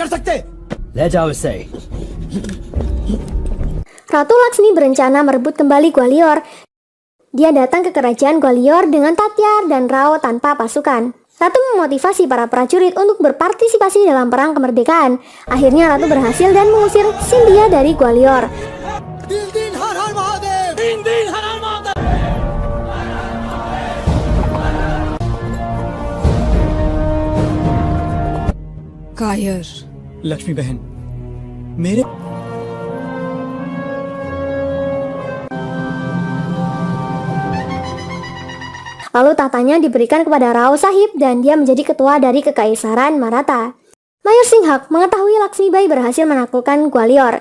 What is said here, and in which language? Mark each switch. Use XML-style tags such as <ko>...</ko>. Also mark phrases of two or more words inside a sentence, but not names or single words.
<id>Ratu Laksmi berencana merebut kembali Gwalior. Dia datang ke kerajaan Gwalior dengan Tatya dan Rao tanpa pasukan. Ratu memotivasi para prajurit untuk berpartisipasi dalam perang kemerdekaan. Akhirnya Ratu berhasil dan mengusir Scindia dari Gwalior.</id> <hi>कायर, लक्ष्मी बहन, मेरे</hi> <id>Lalu tahtanya diberikan kepada Rao Sahib dan dia menjadi ketua dari Kekaisaran Maratha. Mayor Singhak mengetahui Laksmi Bai berhasil menaklukkan Gwalior.</id>